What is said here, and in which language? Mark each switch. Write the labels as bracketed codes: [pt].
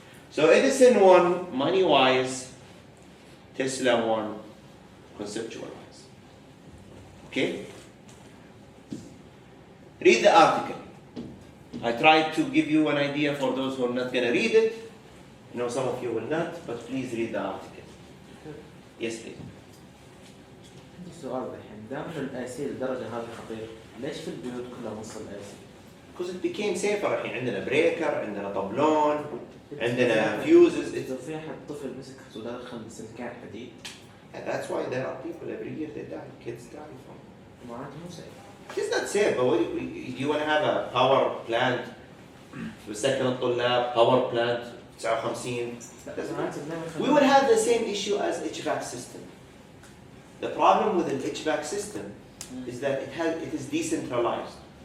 [en] So Edison won money-wise, Tesla won conceptual-wise. Okay? Read the article. I tried to give you an idea for those who are not going to read it. I know some of you will not, but please read the article. Yes, please. [ar] عندي سؤال الحين، دام انه الاسي للدرجه هذه خطير، ليش في البيوت كلها نص الاسي؟ [en] Because it became safer. [ar] الحين عندنا بريكر، عندنا طبلون، عندنا fuses. اذا في احد طفل مسك ودخل سلكان حديد. [en] And that's why there are people every year they die. Kids die from. [ar] معناته مو سيء. [en] It's not safe, but do you want to have a power plant [ar] في سكن الطلاب, [en] power plant 59? We would have the same issue as HVAC system. The problem with an HVAC system is that it is decentralized.